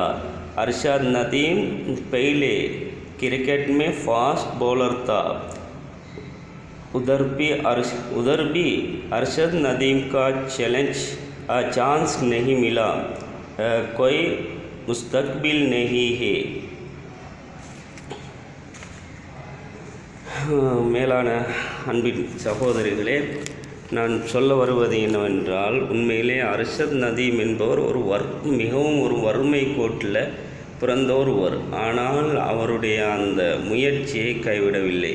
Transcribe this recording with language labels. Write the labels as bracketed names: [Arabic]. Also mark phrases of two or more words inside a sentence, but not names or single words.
[Hindi] अरशद नदीम पहले क्रिकेट में [English] fast bowler [Hindi] था। उधर भी अरशद नदीम का चांस नहीं मिला। कोई मुस्तकबिल नहीं है। [Tamil] மேலான அன்பின் சகோதரிகளே, நான் சொல்ல வருவது என்னவென்றால், உண்மையிலே அர்ஷத் நதீம் என்பவர் மிகவும் ஒரு வறுமை கோட்டில் பிறந்த ஒருவர். ஆனால் அவருடைய அந்த முயற்சியை கைவிடவில்லை.